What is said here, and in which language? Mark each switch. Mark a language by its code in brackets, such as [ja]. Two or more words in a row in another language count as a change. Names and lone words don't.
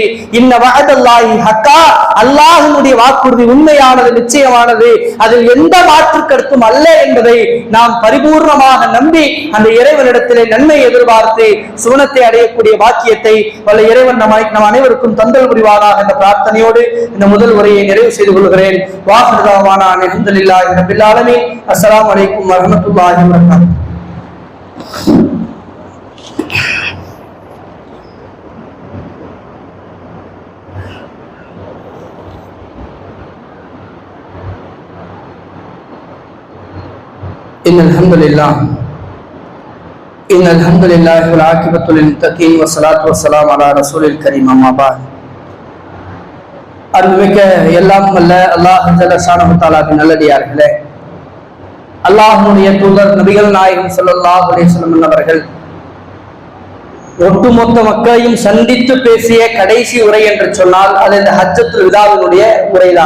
[ar] إن وعد الله حق, [ta] அல்லாஹ்வுடைய வாக்குறுதி உண்மையானது, நிச்சயமானது, அதில் எந்த மாற்று கருத்தும் அல்ல என்பதை நாம் பரிபூர்ணமாக நம்பி அந்த இறைவனிடத்திலே நன்மை எதிர்பார்த்து சுவனத்தை அடையக்கூடிய வாக்கியத்தை வல்ல இறைவன் நம் அனைவருக்கும் தந்தல் புரிவாராக என்ற பிரார்த்தனையோடு இந்த முதல் உரையை நிறைவு செய்து கொள்கிறேன். [ar] وآخر دعوانا الحمد لله رب العالمين. السلام عليكم ورحمة الله وبركاته. إن الحمد لله والعاقبة للمتقين والصلاة والسلام على رسول الكريم أما بعد. [ta] அருள்மிக்க எல்லாம் வல்ல [ar] الله جل شأنه [ta] தஆலாவின் நல்லடியார்களே, அல்லாஹ்வுடைய தூதர் நபிகள் நாயகம் [ar] صلى الله عليه وسلم [ta] அவர்கள் ஒட்டுமொத்த மக்களையும் சந்தித்து பேசிய கடைசி உரை என்று சொன்னால் அது இந்த ஹஜ்ஜத்துல் விதாவினுடைய உரைதான்.